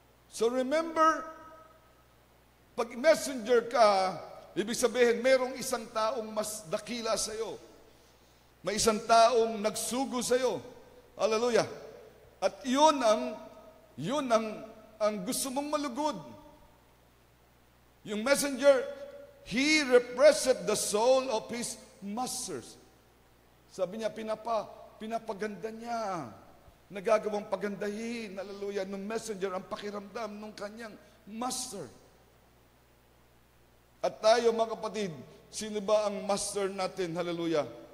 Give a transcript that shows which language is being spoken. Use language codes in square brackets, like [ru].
[tl] So remember, pag messenger ka, ibig sabihin, merong isang taong mas dakila sa iyo. May isang taong nagsugo sa iyo. Hallelujah. At yun ang gusto mong malugod. Yung [en] messenger, he represent the soul of his masters. [tl] Sabi niya, pinapaganda niya. Nagagawang pagandahin, hallelujah, ng messenger ang pakiramdam ng kanyang master. At tayo, mga kapatid, sino ba ang master natin? Hallelujah.